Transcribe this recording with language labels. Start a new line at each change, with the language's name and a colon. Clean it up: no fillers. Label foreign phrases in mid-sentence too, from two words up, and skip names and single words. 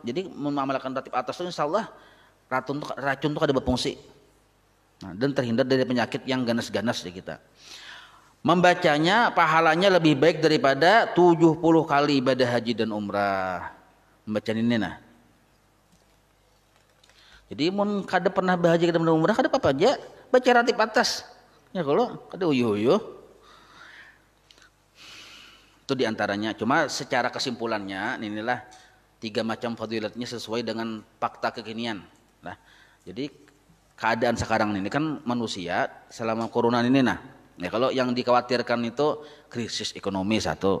Indonesian: Jadi mengamalkan ratib atas itu
Arabic: insya Allah
Indonesian: racun itu ada berfungsi. Nah, dan terhindar dari penyakit yang ganas-ganas di kita. Membacanya pahalanya lebih baik daripada 70 kali ibadah haji dan umrah. Membaca ini nah.
Banjar: Jadi mun kada pernah berhaji kada pernah umrah kada apa aja baca ratib atas. Ya kalau kada uyuh-uyuh.
Indonesian: Itu diantaranya. Cuma secara kesimpulannya inilah 3 macam fadilatnya sesuai dengan fakta kekinian. Nah, jadi keadaan sekarang ini kan manusia selama corona ini nah. Ya kalau yang dikhawatirkan itu krisis ekonomi satu.